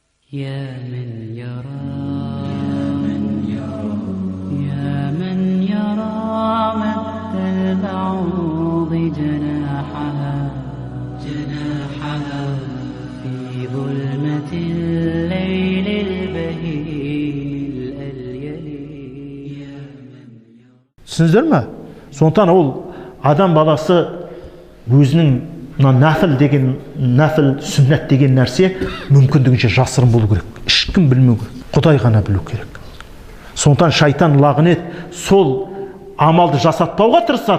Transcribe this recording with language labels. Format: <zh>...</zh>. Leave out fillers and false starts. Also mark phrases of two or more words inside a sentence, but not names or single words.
<ar>يا من يرى مد البعوض جناحها في ظلمة الليل البهيم الأليل.</ar> <kk>Түсіндіңіздер ме? Сондықтан ол адам баласы өзінің нафіл деген, нафіл сүннет деген нәрсе мүмкіндігінше жасырын болу керек. Ешкім білмеу керек. Құдай ғана білу керек. Сондықтан шайтан лағнет сол амалды жасатпауға тырысады.</kk>